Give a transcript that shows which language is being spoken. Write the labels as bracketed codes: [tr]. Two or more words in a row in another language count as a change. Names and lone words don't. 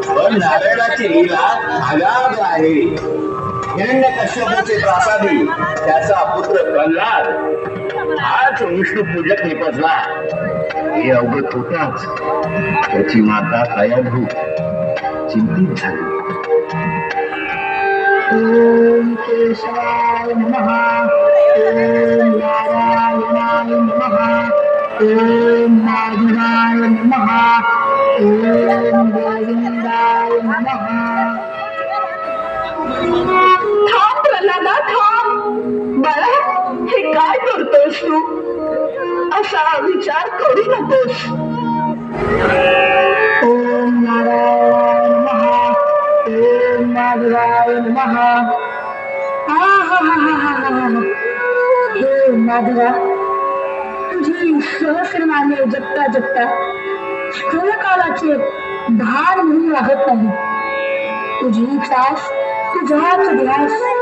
[mr] पण नारायणाची लीला अगाध आहे. हिरण्यकश्यपूचे प्रासादी त्याचा पुत्र प्रल्हाद हाच विष्णू पूजक निपजला. हे अवगत होताच त्याची माता दयाभू चिंतित झाली. [sa] ओम केशवाय नमः. ओम नारायणाय नमः. ओम माधवाय नमः. ओम गोविंदाय नमः. [mr] थांब प्रल्हादा, थांब. बाळा, हे काय करतोस तू? असा विचार करू नकोस. [sa] ओम नारायणाय नमः. ओम माधवाय नमः. [mr] हे माधवा, तुझी सहस्रनामे जपता जपता स्थळकालाचे भार म्हणून वाहत नाही. तुझी श्वास, तुझाच ध्यास.